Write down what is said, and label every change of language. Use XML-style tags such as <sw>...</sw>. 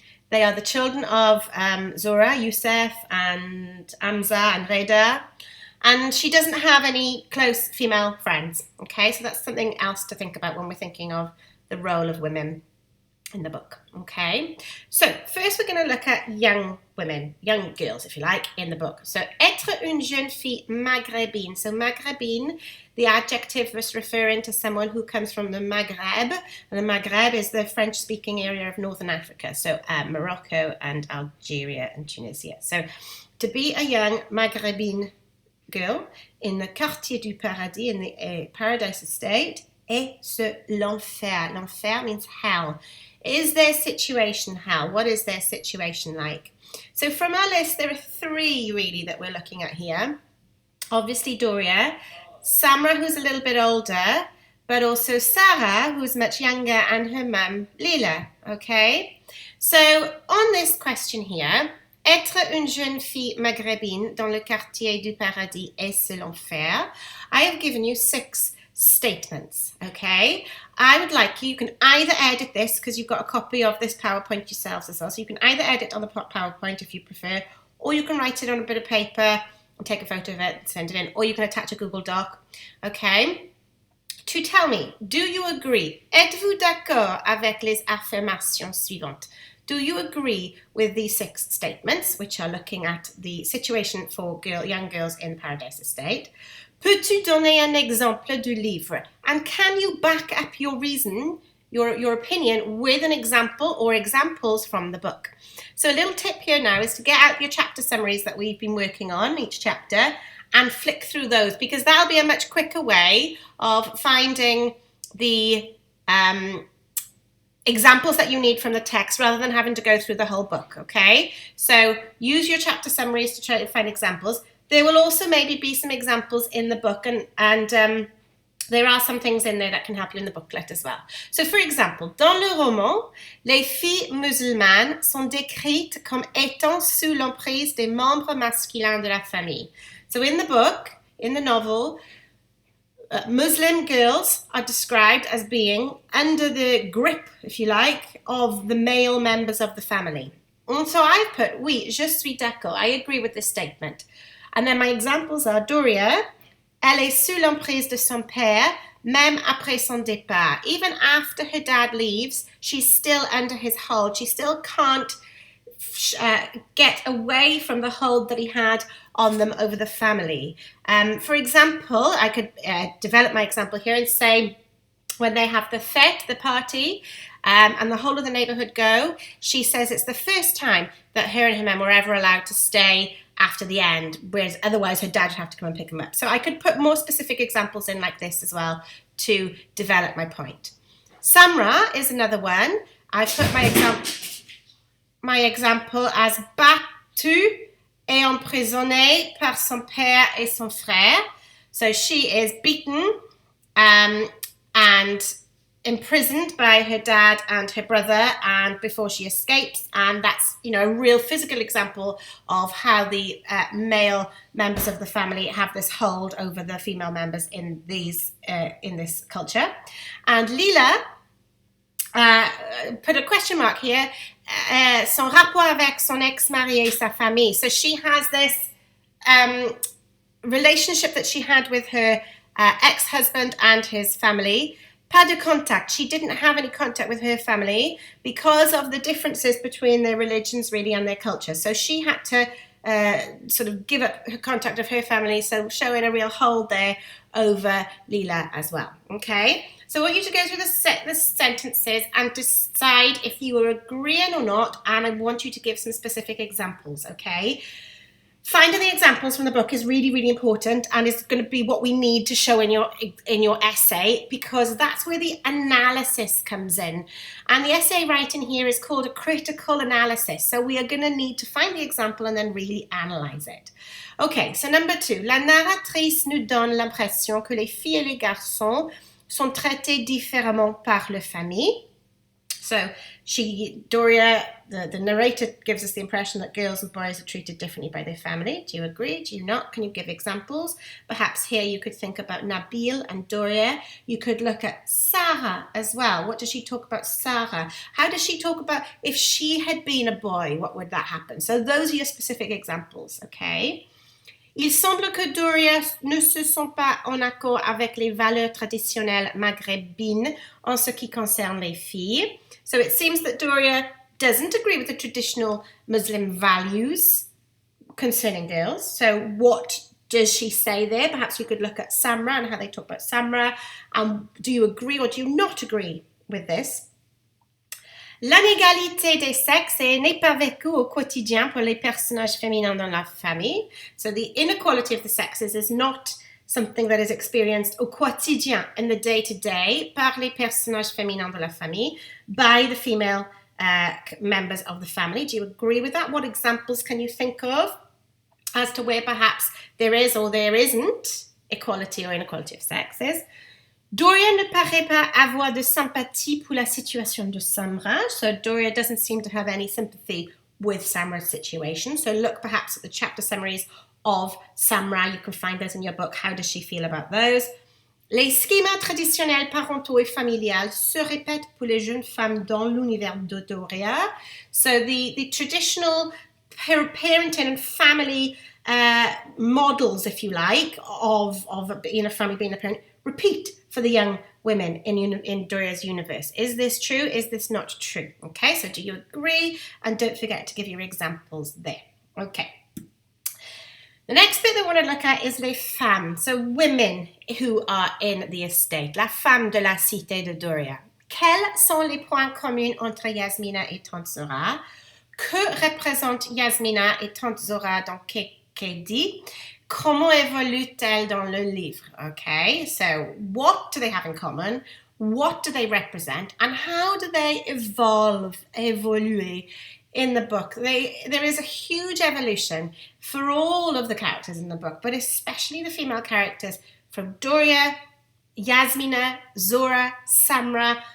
<en>They are the children of Zora, Youssef, and Amza, and Reda. And she doesn't have any close female friends. Okay, so that's something else to think about when we're thinking of the role of women in the book. Okay, so first we're going to look at young women, young girls, if you like, in the book.</en> <fr>So, être une jeune fille maghrébine.</fr> <en>So, maghrébine, the adjective was referring to someone who comes from the Maghreb. And the Maghreb is the French-speaking area of Northern Africa. So, Morocco and Algeria and Tunisia. So, to be a young maghrébine girl in the Quartier du Paradis, in the Paradise Estate,</en> <fr>c'est l'enfer.</fr> <en>L'enfer means hell. Is their situation hell? What is their situation like? So from our list, there are three really that we're looking at here. Obviously Doria, Samra, who's a little bit older, but also Sarah, who's much younger, and her mum, Lila, okay? So on this question here,</en> <fr>être une jeune fille maghrébine dans le quartier du paradis est l'enfer,</fr> <en>I have given you 6 statements, okay? I would like you can either edit this, because you've got a copy of this PowerPoint yourselves as well, so you can either edit on the PowerPoint if you prefer, or you can write it on a bit of paper and take a photo of it and send it in, or you can attach a Google Doc, okay? To tell me, do you agree?</en> <fr>Êtes-vous d'accord avec les affirmations suivantes?</fr> <en>Do you agree with these 6 statements, which are looking at the situation for young girls in Paradise Estate?</en> <fr>Peux-tu donner un exemple du livre?</fr> <en>And can you back up your reason, your opinion, with an example or examples from the book? So a little tip here now is to get out your chapter summaries that we've been working on, each chapter, and flick through those, because that'll be a much quicker way of finding the examples that you need from the text rather than having to go through the whole book, okay? So use your chapter summaries to try to find examples. There will also maybe be some examples in the book, and there are some things in there that can help you in the booklet as well. So for example,</en> <fr>dans le roman, les filles musulmanes sont décrites comme étant sous l'emprise des membres masculins de la famille.</fr> <en>So in the book, in the novel, Muslim girls are described as being under the grip, if you like, of the male members of the family. And so I put,</en> <fr>oui, je suis d'accord,</fr> <en>I agree with this statement. And then my examples are</en> <fr>Doria, elle est sous l'emprise de son père, même après son départ.</fr> <en>Even after her dad leaves, she's still under his hold. She still can't get away from the hold that he had on them over the family. For example, I could develop my example here and say, when they have the fete, the party, and the whole of the neighborhood go, she says it's the first time that her and her mum were ever allowed to stay after the end, whereas otherwise her dad would have to come and pick them up. So I could put more specific examples in like this as well to develop my point. Samra is another one. I've put my example as</en> <fr>battue et emprisonnée par son père et son frère.</fr> <en>So she is beaten and imprisoned by her dad and her brother, and before she escapes, and that's, you know, a real physical example of how the male members of the family have this hold over the female members in this culture. And Lila put a question mark here,</en> <fr>son rapport avec son ex-mari et sa famille.</fr> <en>So she has this relationship that she had with her ex-husband and his family.</en> <fr>Pas de contact.</fr> <en>She didn't have any contact with her family because of the differences between their religions really and their culture. So she had to sort of give up her contact of her family, so showing a real hold there over Lila as well. Okay, so I want you to go through the sentences and decide if you are agreeing or not, and I want you to give some specific examples. Okay, finding the examples from the book is really, really important, and it's going to be what we need to show in your essay, because that's where the analysis comes in. And the essay writing here is called a critical analysis. So we are going to need to find the example and then really analyze it. Okay, so number 2.</en> <fr>La narratrice nous donne l'impression que les filles et les garçons sont traités différemment par leur famille.</fr> <en>So Doria, the narrator, gives us the impression that girls and boys are treated differently by their family. Do you agree? Do you not? Can you give examples? Perhaps here you could think about Nabil and Doria. You could look at Sarah as well. What does she talk about Sarah? How does she talk about if she had been a boy, what would that happen? So those are your specific examples, okay?</en> <fr>Il semble que Doria ne se sent pas en accord avec les valeurs traditionnelles maghrébines en ce qui concerne les filles.</fr> <en>So it seems that Doria doesn't agree with the traditional Muslim values concerning girls. So what does she say there? Perhaps we could look at Samra and how they talk about Samra. Do you agree or do you not agree with this?</en> <fr>L'inégalité des sexes n'est pas vécue au quotidien pour les personnages féminins dans la famille.</fr> <en>So the inequality of the sexes is not something that is experienced</en> <fr>au quotidien,</fr> <en>in the day-to-day,</en> <fr>par les personnages féminins de la famille,</fr> <en>by the female members of the family. Do you agree with that? What examples can you think of as to where perhaps there is or there isn't equality or inequality of sexes?</en> <fr>Doria ne paraît pas avoir de sympathie pour la situation de Samra.</fr> <en>So Doria doesn't seem to have any sympathy with Samra's situation. So look perhaps at the chapter summaries of Samra. You can find those in your book. How does she feel about those?</en> <fr>Les schémas traditionnels parentaux et familiales se répètent pour les jeunes femmes dans l'univers de Doria.</fr> <en>So the traditional parenting and family models, if you like, of being a family, being a parent, repeat for the young women in Doria's universe. Is this true? Is this not true? Okay, so do you agree? And don't forget to give your examples there. Okay. The next bit that I want to look at is</en> <fr>les femmes,</fr> <en>so women who are in the estate,</en> <fr>la femme de la cité de Doria. Quels sont les points communs entre Yasmina et Tante Zora? Que représentent Yasmina et Tante Zora dans KKD? Comment évolue-t-elle dans le livre?</fr> <en>Okay, so what do they have in common? What do they represent? And how do they évoluer in the book? There is a huge evolution for all of the characters in the book, but especially the female characters from Doria, Yasmina, Zora, Samra.</en>